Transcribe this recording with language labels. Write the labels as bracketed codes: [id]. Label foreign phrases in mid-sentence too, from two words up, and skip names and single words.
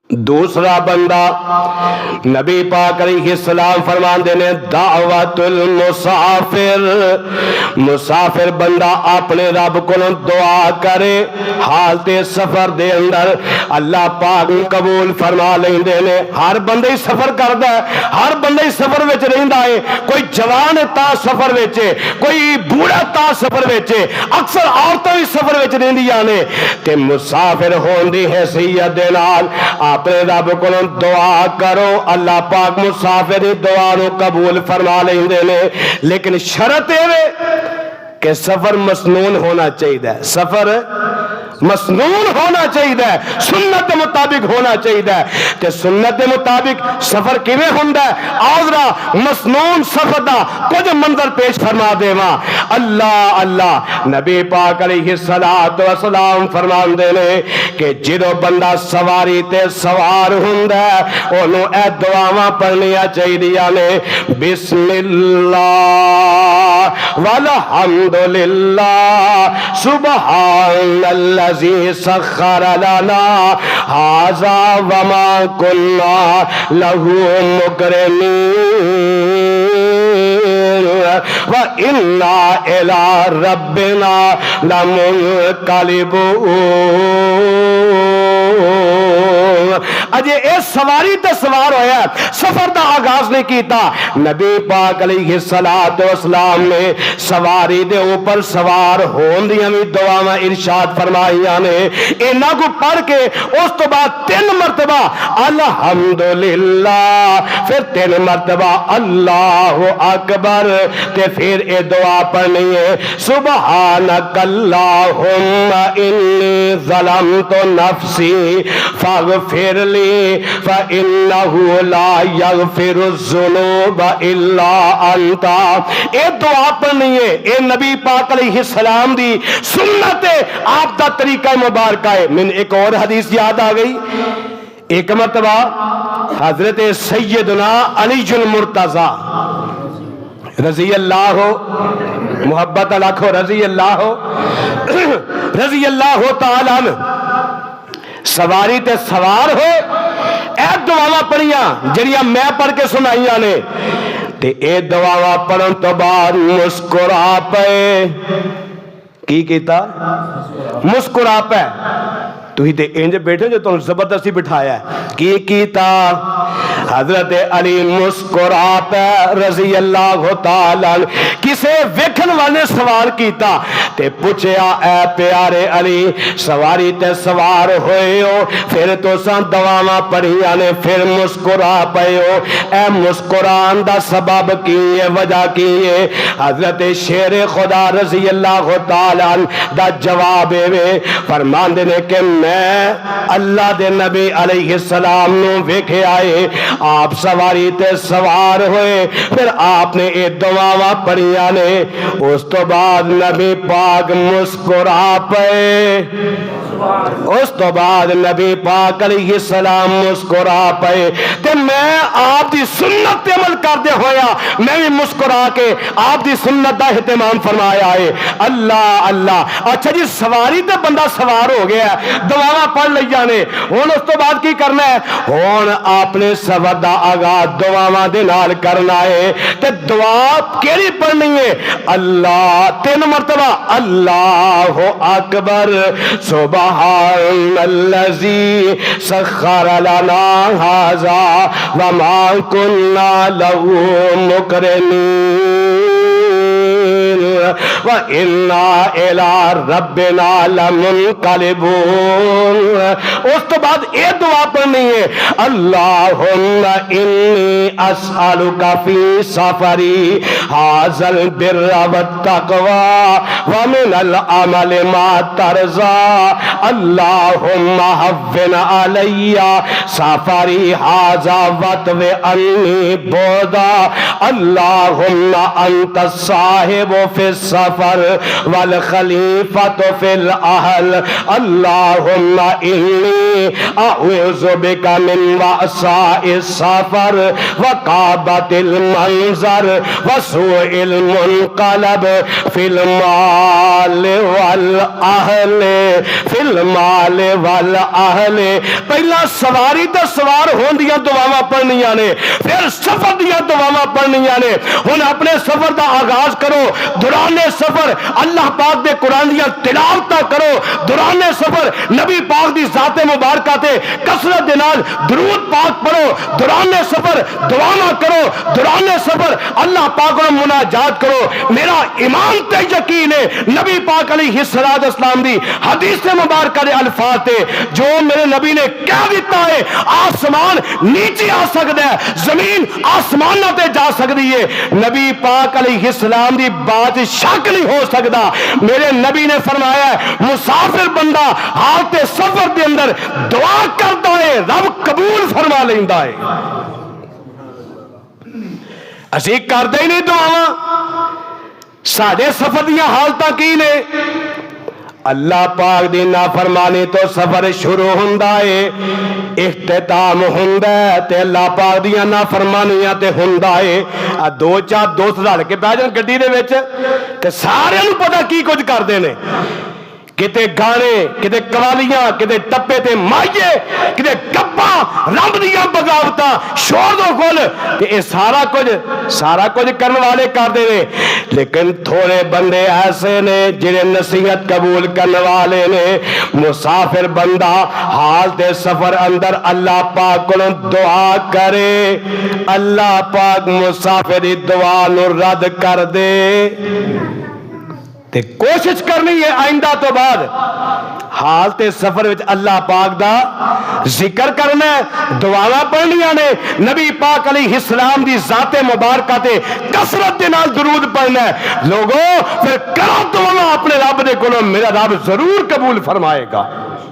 [pa] دوسرا بندہ نبی پاک [ar] علیہ السلام [pa] فرماندے نے [ar] دعوت المسافر، [pa] مسافر بندہ اپنے رب کو دعا کرے حالت سفر دے اندر، اللہ پاک قبول فرما لیندے نے۔ ہر بندہ ہی سفر کردا ہے، ہر بندہ ہی سفر وچ رہندا ہے، کوئی جوان تا سفر وچ، کوئی بوڑھا تا سفر وچ، اکثر عورتاں بھی سفر وچ رہندیاں نے، تے مسافر ہون دی حیثیت دے نال اپنے رب کو دعا کرو، اللہ پاک مسافر دعا نو قبول فرما لیندے نے، لیکن شرط ہے کہ سفر مسنون ہونا چاہیے، سفر مسنون ہونا چاہیے، [ur] سنت کے مطابق ہونا چاہیے۔ [pa] تے [ur] سنت کے مطابق [pa] سفر کیویں ہوندا ہے؟ آذرا مسنون سفر دا کچھ منظر پیش فرما دیواں۔ [ar] اللہ اللہ [pa] نبی پاک [ar] علیہ الصلوۃ والسلام [pa] فرماندے نے کہ جدوں بندہ سواری تے سوار ہوندا ہے اونوں اے دعاواں پڑھنیاں چاہیدیاں نے، [ar] بسم اللہ والحمد للہ سبحان الذی سخر لنا ھذا وما كنا له مقرنین وَإِنَّا إِلَىٰ رَبِّنَا لَمُنقَلِبُونَ۔ [pa] اجے اس سواری تے سوار ہویا ہے، سفر دا آغاز نہیں کیتا، نبی پاک علیہ [ar] الصلوۃ والسلام [pa] نے سواری دے اوپر سوار ہون دیاں وی دعاواں ارشاد فرمائیاں نے، انہاں کو پڑھ کے اس تو بعد 3 مرتبہ الحمدللہ، پھر 3 مرتبہ [ar] اللہ اکبر، [pa] تے پھر اے دعا پڑھنی ہے [ar] سبحانک اللہم انی ظلمت نفسی فاغفر لی فإنہ لا یغفر الذنوب الا انت۔ [pa] اے دعا پڑھنی ہے، اے نبی پاک [ar] علیہ السلام [pa] دی سنت ہے، آپ دا طریقہ مبارکہ ہے۔ من ایک اور حدیث یاد آ گئی، ایک مرتبہ حضرت سیدنا علی المرتضی [ar] رضی اللہ [pa] محبت لاکھو [ar] رضی اللہ تعالیٰ عنہ [pa] سواری تے سوار ہوئے، اے دعاواں پڑھیاں جڑیاں میں پڑھ کے سنائیاں نے، تے اے دعاواں پڑھن تو بعد مسکرا پے، کی کیتا؟ مسکرا پے، تو ہی تے انج بیٹھے جو تم زبردستی بٹھایا ہے، کی کیتا؟ حضرت علی مسکرا پے [ar] رضی اللہ تعالیٰ [pa] کسے ویکھن والے سوال کیتا تے پوچھیا اے پیارے علی سواری تے سوار ہوئے ہو، پھر تو سان دعاواں پڑھیاں نے، پھر مسکرا پئے ہو، اے مسکران دا سبب کی ہے، وجہ کی ہے؟ حضرت شیر خدا [ar] رضی اللہ تعالیٰ [pa] دا جواب ہے، فرماندے نے کہ میں اللہ دے نبی علیہ السلام نو ویکھے آئے، آپ سواری تے سوار ہوئے، پھر آپ نے اے دعاواں پڑھیاں نے، اس تو بعد نبی پاک مسکرا پئے، اس تو بعد نبی پاک [ar] علیہ السلام [pa] مسکرا پئے، تے میں آپ دی سنت تے عمل کردے ہویا میں بھی مسکرا کے آپ دی سنت دا اہتمام فرمایا ہے۔ [ar] اللہ اللہ۔ [pa] اچھا جی سواری تے بندہ سوار ہو گیا ہے، دعاواں پڑھ لیا نے، ہن اس تو بعد کی کرنا ہے؟ ہن آپ نے سفر دا آغاز دعاواں دے نال کرنا ہے، تے دعا کیڑی پڑھنی ہے؟ [ar] اللہ 3 مرتبہ اللہ اکبر سبحان الذی سخر لنا ھذا وما كنا له مقرنین وَإِنَّا إِلَىٰ رَبِّنَا لَمُنقَلِبُونَ۔ [pa] اس تو بعد اے دعا پڑھنی ہے [ar] اللہم انی اسألک فی سفری ھذا البر والتقوی ومن العمل ما ترضی اللہم ھون علی سفری ھذا واطو عنی بعدا اللہم انت الصاحب فی السفر والخلیفۃ فی الاہل اللہم انی اعوذ بک من وعثاء السفر وقابۃ المنظر وسوء المنقلب فی المال والاہل فی المال والاہل۔ [pa] پہلا سواری تے سوار ہون دیاں دعاواں پڑھنیاں نے، پھر سفر دیاں دعاواں پڑھنیاں نے۔ ہن اپنے سفر دا آغاز کرو، دوران سفر اللہ پاک دے قرآن دیاں تلاوتاں کرو، دوران سفر نبی پاک دی ذات مبارکہ تے کثرت دے نال درود پاک پڑھو، دوران سفر دعاواں کرو، دوران سفر اللہ پاک کو مناجات کرو۔ میرا ایمان تے یقین ہے نبی پاک [ar] علیہ الصلوۃ والسلام [pa] دی حدیث مبارکہ دے الفاظ تے جو میرے نبی نے کہہ دیتا ہے، آسمان نیچے آ سکتا ہے، زمین آسمانوں تے جا سکتی ہے، نبی پاک [ar] علیہ السلام [pa] دی بات شک نہیں ہو سکتا۔ میرے نبی نے فرمایا ہے مسافر بندہ حالت سفر دے اندر دعا کرتا ہے رب قبول فرما لیندا ہے۔ اسی کردے ہی نہیں دعاواں، ساڈے سفر دیاں حالتاں کی نے؟ اللہ پاک دی نافرمانی تو سفر شروع ہوندا ہے، اختتام ہوندا ہے تے اللہ پاک دیاں نافرمانیاں تے ہوندا ہے۔ دو چار دوست رل کے بیٹھ جان گڈی دے وچ تے سارے نوں پتہ کی کچھ کردے نے، کتے گانے، کتے قوالیاں، کتے ٹپے تے مائیے، کتے گپاں رب دیاں بغاوتاں شور دو گل تے اے سارا کچھ کرن والے کردے نے۔ لیکن تھوڑے بندے ایسے نے جنہیں نصیحت قبول کرنے والے نے۔ مسافر بندہ حالت سفر اندر اللہ پاک کو دعا کرے، اللہ پاک مسافری دعا نو رد کر دے۔ تے کوشش کرنی ہے آئندہ تو بعد حالت سفر وچ اللہ پاک دا ذکر کرنا ہے، دعاواں پڑھنیاں نے، نبی پاک [ar] علیہ السلام [pa] دی ذات مبارکہ تے کثرت دے نال درود پڑھنا ہے۔ لوگوں پھر کرو دعاواں اپنے رب دے کولوں، میرا رب ضرور قبول فرمائے گا۔